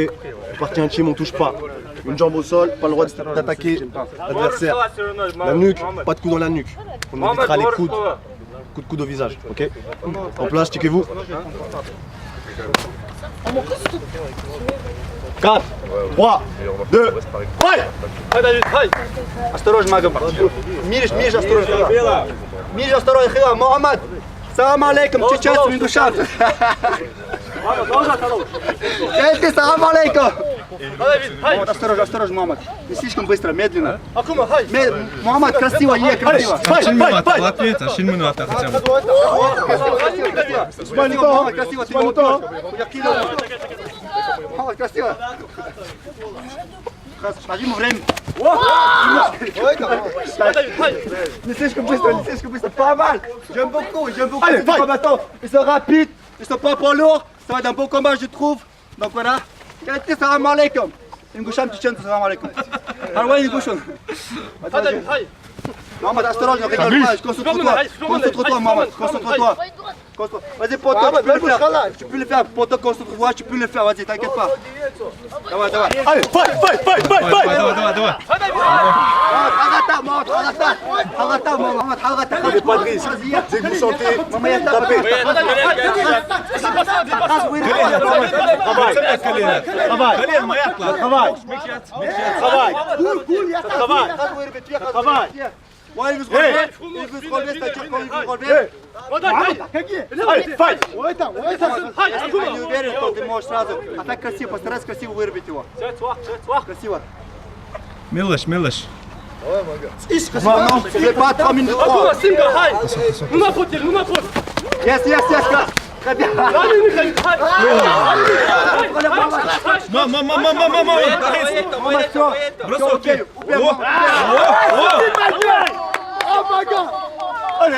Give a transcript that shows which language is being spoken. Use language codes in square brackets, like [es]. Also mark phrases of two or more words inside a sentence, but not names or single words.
[fr] Partie intime, on touche pas. Une jambe au sol, pas le droit d'attaquer l'adversaire. La nuque, pas de coup dans la nuque. On évitera les coups de coude au visage, ok? En place, checkez-vous. 4, 3, 2, ouais! [ru] Осторожно, Магом. Мириш, осторожно, Мухаммад. [ar] سلام عليكم, [ru] чеченец, Ингушан. [ar] سلام عليكم. [ru] Осторожно, Мухаммад. Не слишком быстро, медленно. Мухаммад, красиво, красиво. Красиво. Скажи ему время. Не слишком быстро, [fr] pas mal. J'aime beaucoup ces combattants. Ils sont rapides, ils sont pas poids lourds. Ça va être un beau combat, je trouve. Donc voilà. [ar] سلام عليكم. [ru] Ингушан, чеченцы, [ar] سلام عليكم. [ru] Арвай Ингушан. Мамад, осторожно, [fr] regarde pas, concentre-toi, Мамад, concentre-toi. Vas-y, poto, tu peux le faire. Tu peux le faire. Poto, concentre-toi, tu peux le faire. Vas-y, t'inquiète pas. Давай. Allez, fight. Prenez pas de risque. Dès que vous sentez, tapez. Travail. Ouais, il veut se relever, c'est-à-dire quand il veut se relever. Allez, fight. [ru] Не уверен, что ты можешь сразу. А так красиво, постарайся красиво вырубить его. Красиво. Милыш. [fr] C'est pas 3 minutes 3. Yes, très bien. [ru] Мама. Бросок. [fr] Allez.